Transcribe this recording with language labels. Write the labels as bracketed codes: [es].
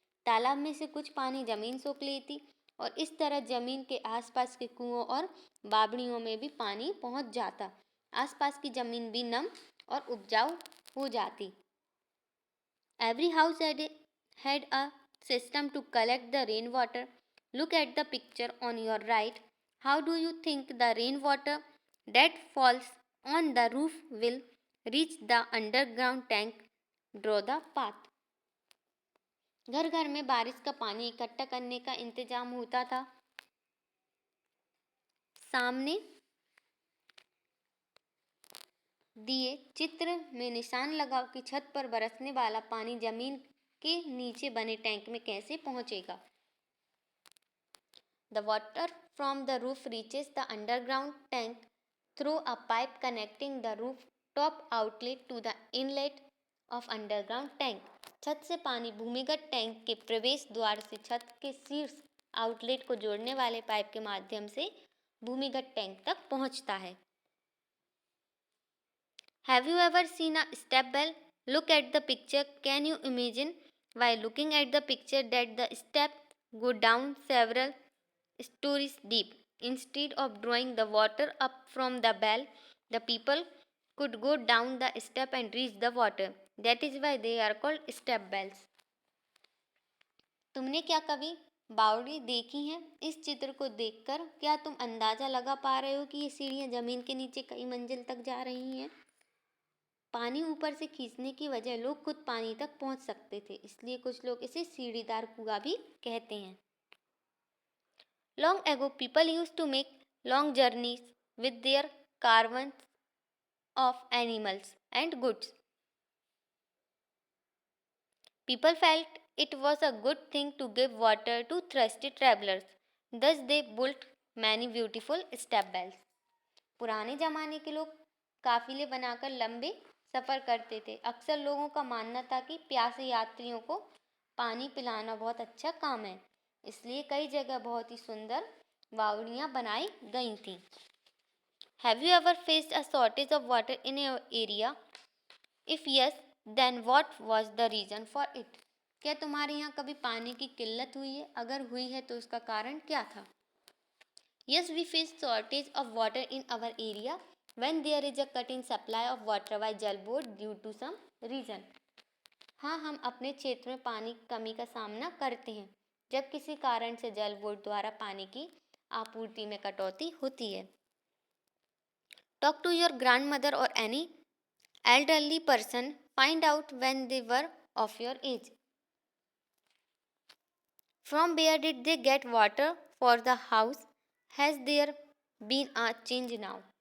[hi] तालाब में से कुछ पानी ज़मीन सोख लेती और इस तरह ज़मीन के आसपास के कुओं और बावड़ियों में भी पानी पहुँच जाता। आसपास की ज़मीन भी नम और उपजाऊ हो जाती। [en] Every house had a system to collect the rainwater. Look at the picture on your right. How do you think the rainwater that falls on the roof will reach the underground tank? Draw the path. [hi] घर घर में बारिश का पानी इकट्ठा करने का इंतजाम होता था। सामने दिए चित्र में निशान लगाओ कि छत पर बरसने वाला पानी जमीन के नीचे बने टैंक में कैसे पहुंचेगा। [en] The water from the roof reaches the underground tank through a pipe connecting the rooftop outlet to the inlet of underground tank. [hi] छत से पानी भूमिगत टैंक के प्रवेश द्वार से छत के शीर्ष आउटलेट को जोड़ने वाले पाइप के माध्यम से भूमिगत टैंक तक पहुंचता है। [en] Have you ever seen a step well? Look at the picture. Can you imagine while looking at the picture that the steps go down several stories deep? Instead of drawing the water up from the well, the people could go down the step and reach the water. That is why they are called step wells. [hi] तुमने क्या कभी बावड़ी देखी है? इस चित्र को देखकर क्या तुम अंदाजा लगा पा रहे हो कि ये सीढ़ियाँ जमीन के नीचे कई मंजिल तक जा रही हैं? पानी ऊपर से खींचने की वजह लोग खुद पानी तक पहुंच सकते थे, इसलिए कुछ लोग इसे सीढ़ीदार कुआं भी कहते हैं। [en] Long ago, people used to make long journeys with their caravans of animals and goods. People felt it was a good thing to give water to thirsty travelers. Thus, they built many beautiful step wells. [hi] पुराने जमाने के लोग काफिले बनाकर लंबे सफ़र करते थे। अक्सर लोगों का मानना था कि प्यासे यात्रियों को पानी पिलाना बहुत अच्छा काम है, इसलिए कई जगह बहुत ही सुंदर बावड़ियाँ बनाई गई थीं। [en] Have you ever faced a shortage of water in your area? If yes, then what was the reason for it? [hi] क्या तुम्हारे यहाँ कभी पानी की किल्लत हुई है? अगर हुई है तो उसका कारण क्या था? [en] Yes, we face shortage of water in our area when there is a cut in supply of water by Jal Board due to some reason. [hi] हाँ, हम अपने क्षेत्र में पानी की कमी का सामना करते हैं जब किसी कारण से जल बोर्ड द्वारा पानी की आपूर्ति में कटौती होती है। [en] Talk to your grandmother or any elderly person. Find out when they were of your age. From where did they get water for the house? Has there been a change now?